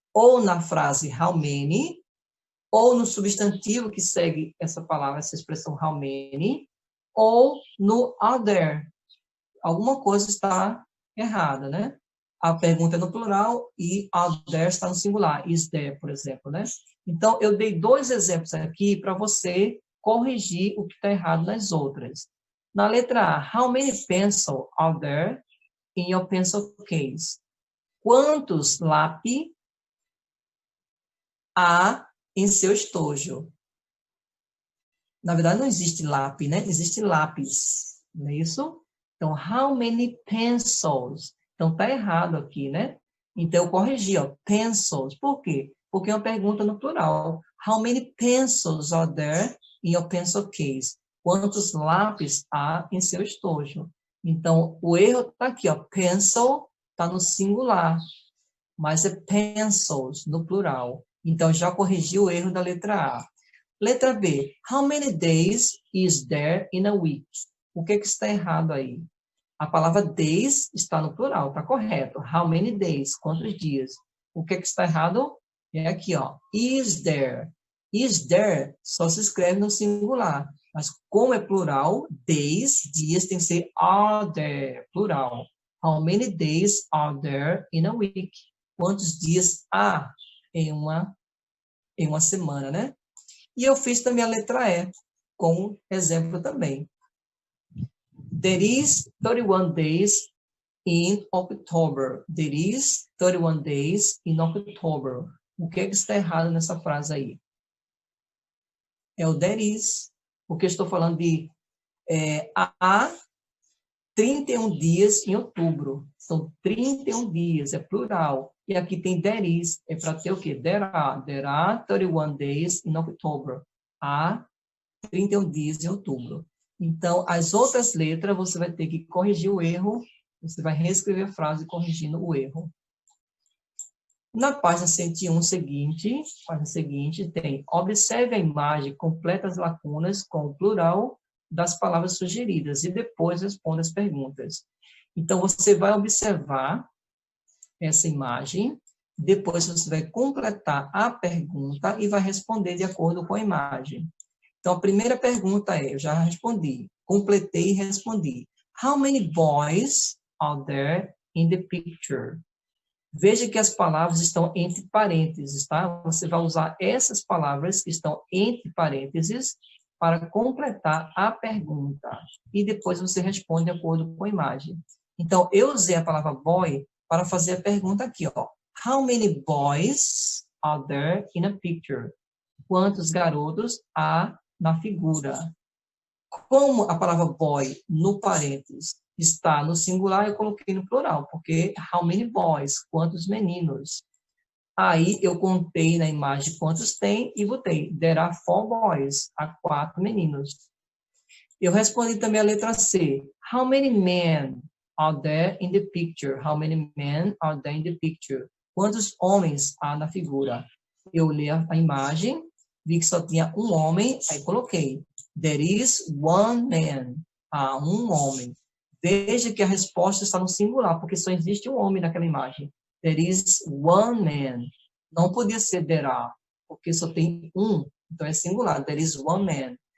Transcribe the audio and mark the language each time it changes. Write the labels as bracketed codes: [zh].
[pt] Ou na frase [en] how many, [pt] ou no substantivo que segue essa palavra, essa expressão how many, ou no [en] are there. [pt] Alguma coisa está errada, né? A pergunta é no plural e [en] are there [pt] está no singular. [en] Is there, [pt] por exemplo, né? Então, eu dei 2 exemplos aqui para você corrigir o que está errado nas outras. Na letra A, [en] how many pencils are there in your pencil case? [pt] Quantos lápis há em seu estojo? Na verdade, não existe lápis, né? Existe lápis, não é isso? Então, [en] how many pencils? [pt] Então, tá errado aqui, né? Então, eu corrigi, ó, pencils. Por quê? Porque é uma pergunta no plural. [en] How many pencils are there in your pencil case? [pt] Quantos lápis há em seu estojo? Então, o erro está aqui, ó. Pencil está no singular, mas é pencils no plural. Então, já corrigi o erro da letra A. Letra B. [en] How many days is there in a week? [pt] O que está errado aí? A palavra days está no plural, está correto. [en] How many days? [pt] Quantos dias? O que está errado? É aqui, ó. [en] Is there? Is there [pt] só se escreve no singular. Mas como é plural, days, dias, tem que ser [en] are there, [pt] plural. [en] How many days are there in a week? [pt] Quantos dias há em uma semana, né? E eu fiz também a letra E, como exemplo também. [en] There is 31 days in October. There is 31 days in October. [pt] O que está errado nessa frase aí? É o [en] there is, [pt] porque estou falando de há 31 dias em outubro. São 31 dias, é plural. E aqui tem [en] there is, [pt] é para ter o quê? [en] There are 31 days in October. [pt] Há 31 dias em outubro. Então, as outras letras, você vai ter que corrigir o erro, você vai reescrever a frase corrigindo o erro. Na página 101 seguinte, tem: observe a imagem, completa as lacunas com o plural das palavras sugeridas e depois responda as perguntas. Então, você vai observar essa imagem, depois você vai completar a pergunta e vai responder de acordo com a imagem. Então, a primeira pergunta eu já respondi, completei e respondi. [en] How many boys are there in the picture? [pt] Veja que as palavras estão entre parênteses, tá? Você vai usar essas palavras que estão entre parênteses para completar a pergunta. E depois você responde de acordo com a imagem. Então, eu usei a palavra boy para fazer a pergunta aqui, ó. [en] How many boys are there in a picture? [pt] Quantos garotos há na figura? Como a palavra boy, no parênteses, está no singular, eu coloquei no plural, porque [en] how many boys? [pt] Quantos meninos? Aí eu contei na imagem quantos tem e botei [en] there are 4 boys, [pt] há 4 meninos. Eu respondi também a letra C. [en] How many men are there in the picture? How many men are there in the picture? [pt] Quantos homens há na figura? Eu li a imagem, vi que só tinha um homem, aí coloquei [en] there is one man. [pt] Há um homem. Veja que a resposta está no singular, porque só existe um homem naquela imagem. [en] There is one man. [pt] Não podia ser [en] there are, [pt] porque só tem um. Então é singular. There is one man.